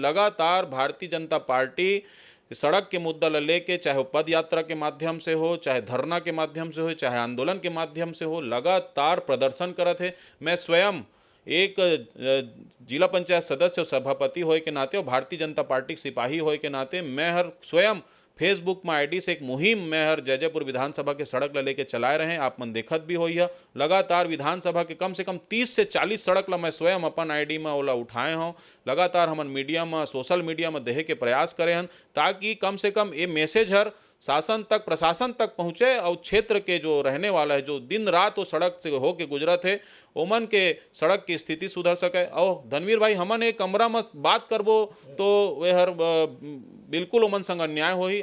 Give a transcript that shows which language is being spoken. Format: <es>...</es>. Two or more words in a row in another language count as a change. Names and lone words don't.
<hne>लगातार भारतीय जनता पार्टी सड़क के मुद्दा ला लेके, चाहे वो पद यात्रा के माध्यम से हो, चाहे धरना के माध्यम से हो, चाहे आंदोलन के माध्यम से हो, लगातार प्रदर्शन करत है। मैं स्वयं एक जिला पंचायत सदस्य और सभापति होए के नाते और भारतीय जनता पार्टी के सिपाही होए के नाते मैं हर स्वयं फेसबुक में आईडी से एक मुहिम मैं हर जयजयपुर विधानसभा के सड़क ला लेके चलाए रहे। आप मन देखत भी होई है, लगातार विधानसभा के कम से कम 30 से 40 सड़क ला मैं स्वयं अपन आईडी में ओला उठाए हूँ। लगातार हमन मीडिया में,</hne> <en>social media</en> <hne>में देहे के प्रयास करे हन ताकि कम से कम ये मैसेज हर शासन तक, प्रशासन तक पहुँचे और क्षेत्र के जो रहने वाला है, जो दिन रात वो सड़क से होके गुजरत है, ओमन के सड़क की स्थिति सुधर सके। और धनवीर भाई, हमन एक कमरा में बात करबो तो वे हर बिल्कुल ओमन संग अन्याय होही।</hne>